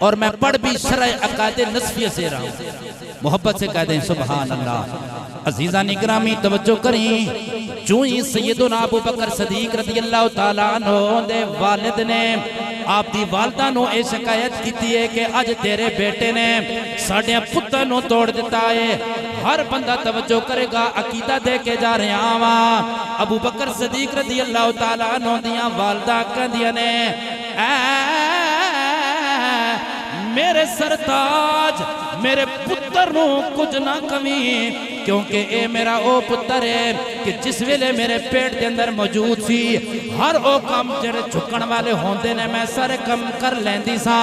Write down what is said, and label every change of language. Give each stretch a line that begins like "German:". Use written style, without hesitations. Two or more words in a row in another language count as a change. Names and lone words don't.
Urdu: اور میں پڑھ بھی شرح عقائد نسفیہ سے رہا ہوں، محبت سے کہہ دیں
Arabic: سبحان الله.
Punjabi: عزیزا نگرامی توجہ کریں، جو ہی سیدنا ابو بکر صدیق
Arabic: رضي الله تعالى عنه
Punjabi: دے والد نے آپ دی والدہ نوں یہ شکایت کی ہے کہ اج تیرے بیٹے نے ساڈے پتر نوں توڑ دتا ہے. ہر بندہ توجہ کرے گا، عقیدہ دے کے جا رہا وا. ابو بکر صدیق
Arabic: رضي الله تعالى عنه
Punjabi: دیاں والدہ کہندیاں نے، میرے سرتاج، میرے پتر نوں کجھ نہ کمی، کیونکہ اے میرا او پتر ہے کہ جس ویلے میرے پیٹ کے اندر موجود سی، ہر او کام جیڑے جھکن والے ہوندے نے میں سارے کم کر لیندی سا.